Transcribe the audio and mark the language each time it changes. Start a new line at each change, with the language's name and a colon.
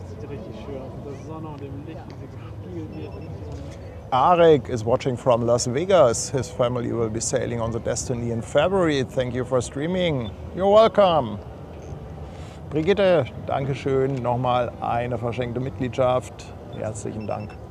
German: Richtig schön. Das Sonne und dem Licht, diese gespielt wird.
English: Arek is watching from Las Vegas. His family will be sailing on the Destiny in February. Thank you for streaming. You're welcome. Brigitte, Dankeschön.
German: Nochmal eine verschenkte Mitgliedschaft. Herzlichen Dank.